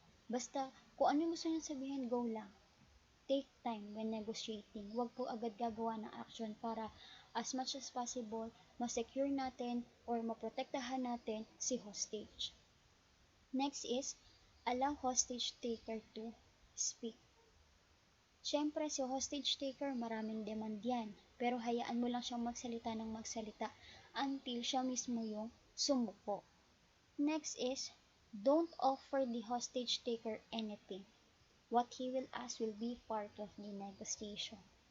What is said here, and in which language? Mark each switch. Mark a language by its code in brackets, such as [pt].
[tl] Basta, kung ano yung gusto niya sabihin, go lang. [en] Take time when negotiating. [tl] Huwag po agad gagawa ng action para as much as possible, ma-secure natin or maprotektahan natin si hostage. [en] Next is, allow hostage taker to speak. [tl] Siyempre, si hostage taker, maraming demand yan. Pero hayaan mo lang siyang magsalita ng magsalita until siya mismo yung sumuko. [en] Next is, don't offer the hostage taker anything. What he will ask will be part of the negotiation.